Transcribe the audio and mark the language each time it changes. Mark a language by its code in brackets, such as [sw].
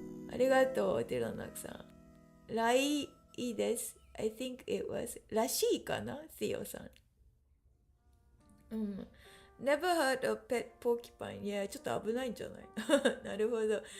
[ja] ありがとう、テロナクさん。ライです。 [en] I think it was [ja] らしいかな、 [en] ティオさん。 Never heard of pet porcupine. [ja] いや、ちょっと危ないんじゃないなるほど。